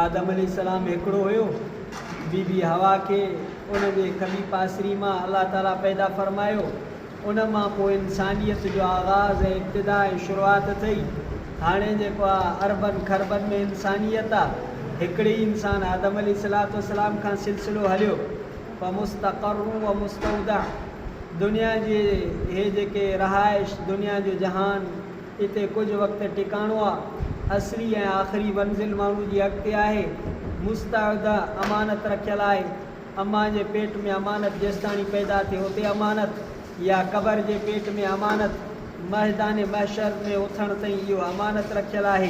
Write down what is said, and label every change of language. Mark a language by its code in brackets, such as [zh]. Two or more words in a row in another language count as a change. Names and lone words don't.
[sd] आदम अलैहिस्सलाम हिकिड़ो हुयो, बीबी हवा खे उन जे खबी पासरी मां अल्लाह ताला पैदा फ़रमायो। उन मां पोइ इंसानियत जो आगाज़ ऐं इब्तिदा ऐं शुरूआति थी। हाणे जेको आहे अरबनि खरबनि में इंसानियत आहे, हिकिड़े ई इंसान आदम अलैहिस्सलाम खां सिलसिलो हलियो। [ar] و مستقر و مستودع, [sd] दुनिया जे हे जेके रहाइश, दुनिया जो जहान, इते कुझु वक़्तु टिकाणो आहे। असली ऐं आख़िरी मंज़िल माण्हू जी अॻिते आहे। मुस्तौदा, अमानत रखियलु आहे। अम्मा जे पेट में अमानत जेसिताणी पैदा थिए उते अमानत, या क़बर जे पेट में अमानत, मैदान महशर में उथण ताईं इहो अमानत रखियलु आहे।